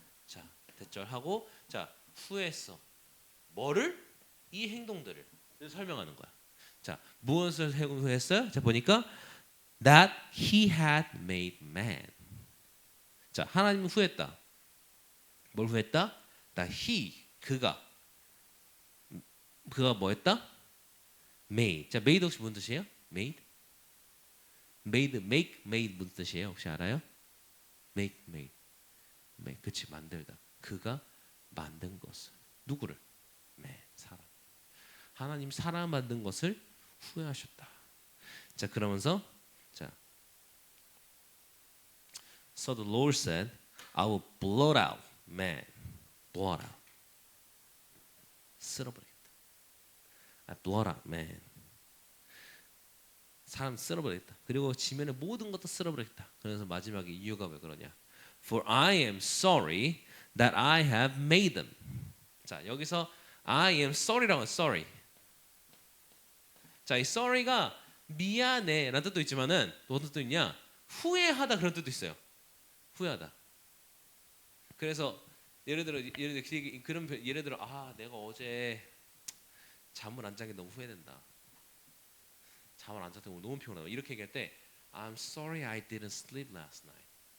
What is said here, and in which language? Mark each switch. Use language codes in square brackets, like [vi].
[ko] 자, 대절하고 자, 후회했어. 뭐를? 이 행동들을 설명하는 거야. 자, 무엇을 후회했어요? 자, 보니까 [en] that he had made man. [ko] 자, 하나님 후회했다. 뭘 후회했다? that 그가 뭐 했다? made. 자, made 혹시 무슨 뜻이에요? made? make 무슨 뜻이에요? 혹시 알아요? made. 그치 만들다. 그가 만든 것을 누구를? 사람. 하나님 사람 만든 것을 후회하셨다. 자 그러면서 자 [en] So the Lord said, I will blot out man. blot out. [ko] 쓸어버리겠다. [en] I blot out man. [ko] 사람 쓸어버리겠다. 그리고 지면의 모든 것도 쓸어버리겠다. 그래서 마지막에 이유가 왜 그러냐? [en] For I am sorry that I have made them. [ko] 자 여기서 [en] I am sorry [ko] 라고 sorry. 자 이 sorry가 미안해라는 뜻도 있지만은 또 어떤 뜻도 있냐? 후회하다 그런 뜻도 있어요. 후회하다. 그래서 예를 들어 아 내가 어제 잠을 안 잔 게 너무 후회된다. 잠을 안 잤다고 너무 피곤하다. 이렇게 얘기할 때 [en] I'm sorry I didn't sleep last night.